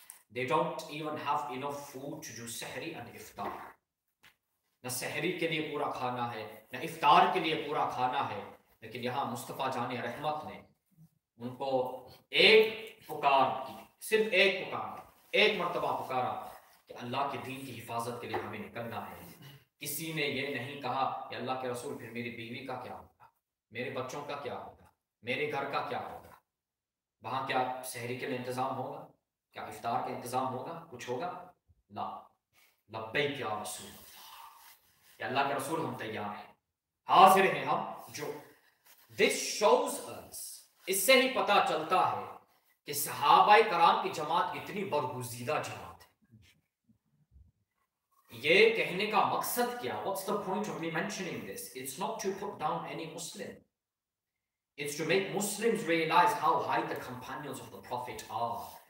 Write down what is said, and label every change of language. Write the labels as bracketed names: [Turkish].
[English] They don't even have enough food to do sahri and iftar. [Hindi] न सहरी के लिए पूरा खाना है, न इफ्तार के लिए पूरा खाना है. लेकिन यहाँ मुस्तफ़ा जाने रहमत ने उनको एक पुकार की, सिर्फ एक पुकार, एक मर्तबा पुकारा कि अल्लाह के दीन की हिफाजत के लिए हमें निकलना है. किसी ने ये नहीं कहा कि अल्लाह के रसूल फिर मेरी बीवी का क्या होगा, मेरे बच्चों का क्या होगा, मेरे घर का क्या होगा, वहां क्या सहरी के लिए इंतजाम होगा, क्या इफ्तार का इंतजाम होगा, कुछ होगा? ला, लब्बैक या रसूल, अल्लाह के रसूल हम तैयार हैं, हाजिर हैं हम. जो [English] this shows us, [Hindi] इससे ही पता चलता है कि सहाबाए कराम की जमात कितनी बरगुज़ीदा जमात है. ये कहने का मकसद क्या? [English] What's the point of me mentioning this? It's not to put down any Muslim. It's to make Muslims realize how high the companions of the Prophet are.